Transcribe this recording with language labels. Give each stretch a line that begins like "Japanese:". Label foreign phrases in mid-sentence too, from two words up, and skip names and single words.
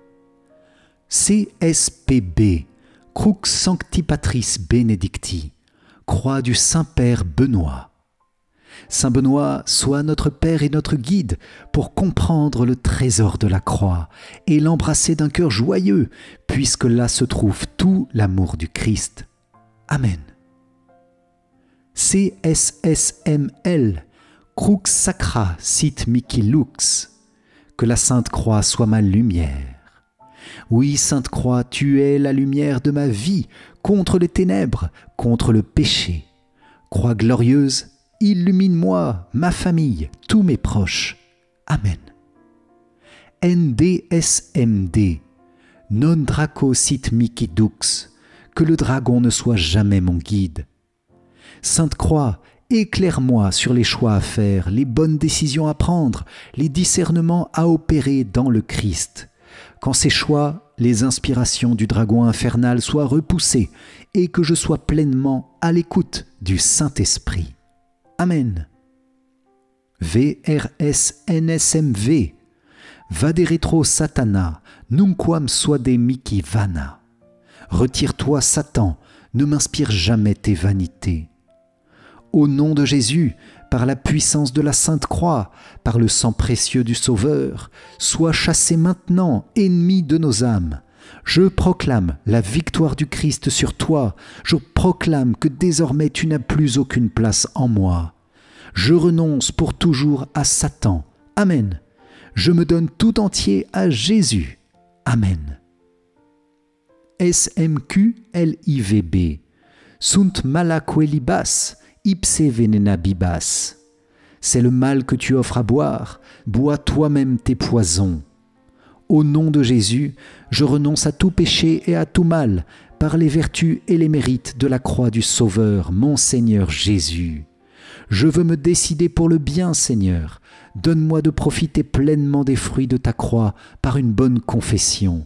Latin: CSPB, Crux Sancti Patris Benedicti,
French: croix du Saint-Père Benoît. Saint Benoît, sois notre Père et notre guide pour comprendre le trésor de la croix et l'embrasser d'un cœur joyeux, puisque là se trouve tout l'amour du Christ.
Latin: Amen. CSSML, Crux sacra sit mihi lux,
French: que la Sainte Croix soit ma lumière. Oui, Sainte Croix, tu es la lumière de ma vie, contre les ténèbres, contre le péché. Croix glorieuse, illumine-moi, ma famille, tous mes proches.
Latin: Amen. NDSMD, non draco sit mihi dux,
French: que le dragon ne soit jamais mon guide. Sainte Croix, éclaire-moi sur les choix à faire, les bonnes décisions à prendre, les discernements à opérer dans le Christ. Qu'en ces choix, les inspirations du dragon infernal soient repoussées et que je sois pleinement à l'écoute du Saint-Esprit. Amen.
Latin: VRSNSMV, vade retro Satana, nunquam suade mihi vana.
French: Retire-toi, Satan, ne m'inspire jamais tes vanités. Au nom de Jésus, par la puissance de la Sainte Croix, par le sang précieux du Sauveur, sois chassé maintenant, ennemi de nos âmes. Je proclame la victoire du Christ sur toi. Je proclame que désormais tu n'as plus aucune place en moi. Je renonce pour toujours à Satan. Amen. Je me donne tout entier à Jésus.
Latin: Amen. SMQLIVB. Sunt mala quelibas, ipse venena bibas.
French: C'est le mal que tu offres à boire, bois toi-même tes poisons. Au nom de Jésus, je renonce à tout péché et à tout mal, par les vertus et les mérites de la croix du Sauveur, mon Seigneur Jésus. Je veux me décider pour le bien, Seigneur. Donne-moi de profiter pleinement des fruits de ta croix par une bonne confession.